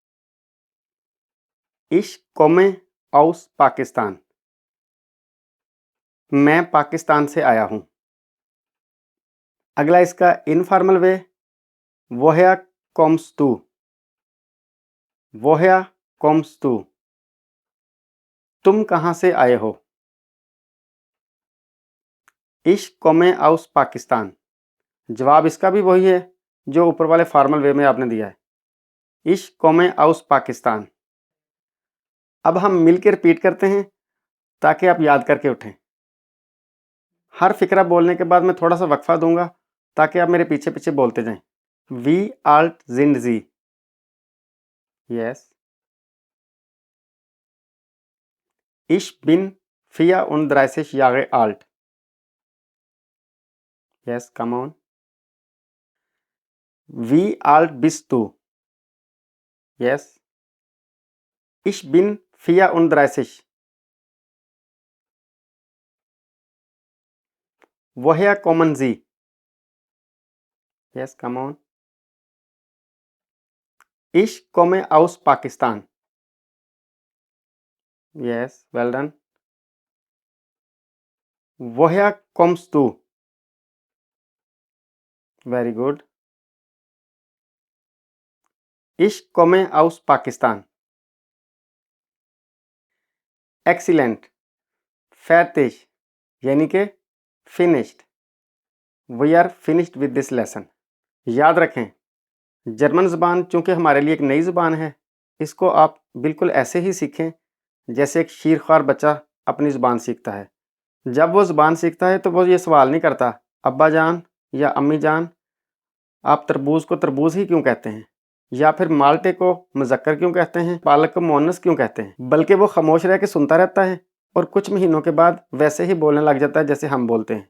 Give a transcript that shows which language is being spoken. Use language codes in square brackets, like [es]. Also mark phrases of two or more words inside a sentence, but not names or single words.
[de] Ich komme aus Pakistan, [ur] میں پاکستان سے آیا ہوں. اگلا اس کا [en] informal way [de] Woher kommst du. Woher kommst du, [ur] تم کہاں سے آئے ہو. [de] Ich komme aus [ur] पाकिस्तान, جواب اس کا بھی وہی ہے جو اوپر والے [en] formal way [ur] میں آپ نے دیا ہے. [de] Ich komme aus पाकिस्तान। [ur] اب ہم مل کر ریپیٹ کرتے ہیں تاکہ آپ یاد کر کے اٹھیں. ہر فقرہ بولنے کے بعد میں تھوڑا سا وقفہ دوں گا تاکہ آپ میرے پیچھے پیچھے بولتے جائیں. [de] Wie alt sind Sie. यस। Ich bin 34 Jahre alt। [en] Yes, come on. [de] Wie alt bist du? Yes. Ich bin 34। Woher kommen Sie? [en] Yes, come on. [de] Ich komme aus Pakistan। [en] Yes, well done. [de] Woher kommst du? [en] Very good. [de] Ich komme aus Pakistan। [en] Excellent। fertig [ur] یعنی کہ [en] finished। We are finished with this lesson. [ur] یاد رکھیں، جرمن زبان چونکہ ہمارے لیے ایک نئی زبان ہے، اس کو آپ بالکل ایسے ہی سیکھیں جیسے ایک شیرخوار بچہ اپنی زبان سیکھتا ہے. جب وہ زبان سیکھتا ہے تو وہ یہ سوال نہیں کرتا، ابا جان یا امی جان، آپ تربوز کو تربوز ہی کیوں کہتے ہیں، یا پھر مالٹے کو مذکر کیوں کہتے ہیں، پالک کو مؤنث کیوں کہتے ہیں، بلکہ وہ خاموش رہ کے سنتا رہتا ہے اور کچھ مہینوں کے بعد ویسے ہی بولنے لگ جاتا ہے جیسے ہم بولتے ہیں.